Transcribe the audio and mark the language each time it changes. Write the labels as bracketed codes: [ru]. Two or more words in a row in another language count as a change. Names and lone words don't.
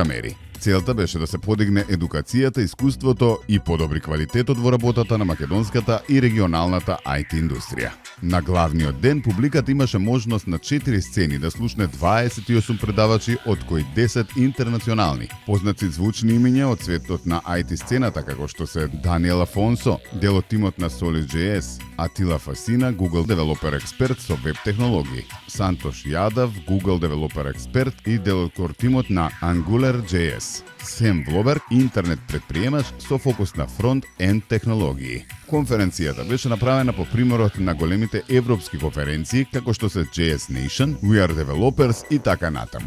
[mk] Целта беше да се подигне едукацијата, искуството и подобри квалитетот во работата на македонската и регионалната IT индустрија. На главниот ден публиката имаше можност на 4 сцени да слушне 28 предавачи, од кои 10 интернационални. Познати звучни имиња од светот на IT сцената, како што се Даниел Афонсо, дел од тимот на Solid.js, Атила Фасина, [en] Google Developer Expert [mk] со веб технологии, Сантош Јадав, [en] Google Developer Expert [mk] и дел од тимот на Angular.js, Сем Влоберг, интернет предприемач со фокус на фронт-енд технологии. Конференцијата беше направена по примерот на големите европски конференции, како што се JS Nation, We Are Developers и така натаму.